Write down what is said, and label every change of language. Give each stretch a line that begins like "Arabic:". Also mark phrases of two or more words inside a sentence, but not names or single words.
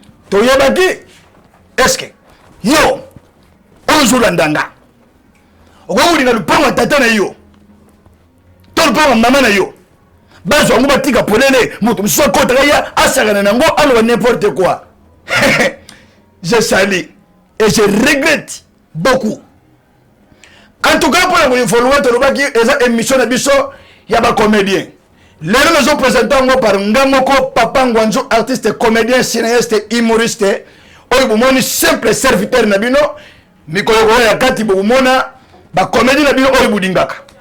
Lingala: Toyebaki,
French: est-ce que
Lingala: yo, oyo ozolandanga, okoki kolinga lupango ya tata na yo, to lupango ya mama na yo, bazwa yango batika polele, moto mosusu akotaka ya, asakana nango, aloba
French: n'importe quoi. Je salue et je regrette beaucoup. En tout cas, pour la première fois,
Lingala: tolobaki, eza émission na biso ya ba comédien. Lelo nazo présenter yango par nga moko, Papa Ngwanzo,
French: artiste, comédien, cinéaste, humoriste.
Lingala: Oyo bomoni
French: simple serviteur
Lingala: na bino, mikolo oyo ya kati bomona ba comédie na bino oyo budingaka.